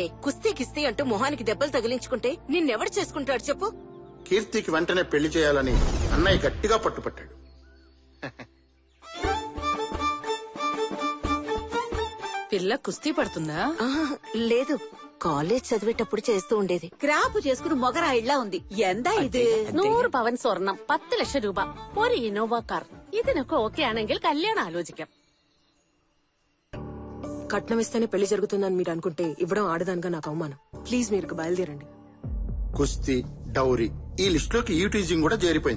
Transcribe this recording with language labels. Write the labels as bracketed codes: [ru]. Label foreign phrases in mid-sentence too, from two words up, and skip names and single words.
[te] కుస్తీ కిస్తీ అంటూ మొహానికి దెబ్బలు తగిలించుకుంటే నిన్నెవడు చేసుకుంటాడు చెప్పు? కీర్తికి వెంటనే పెళ్లి చేయాలని అన్నయ్య గట్టిగా పట్టుపట్టాడు. పిల్ల కుస్తీ పడుతుందా? లేదు, కాలేజ్ చదివేటప్పుడు చేస్తూ ఉండేది. ക്രാപ്പ് చేసుకుని మొగరాయిలా ఉంది. [ml] എന്താ ഇത്? 100 പവൻ സ്വർണം, 10 ലക്ഷം രൂപ, ഒരു ഇന്നോവ കാർ. ഇതിനൊക്കെ ഓക്കെ ആണെങ്കിൽ കല്യാണം ആലോചിക്കാം. [te] కట్నం ఇస్తేనే పెళ్లి జరుగుతుందని మీరు అనుకుంటే ఇవ్వడం ఆడదానిగా నాకు అవమానం. ప్లీజ్ మీరు బయలుదేరండి. కుస్తీ, డౌరీ ఈ లిస్ట్ లోకి ఈటీజింగ్ కూడా చేరిపోయింది.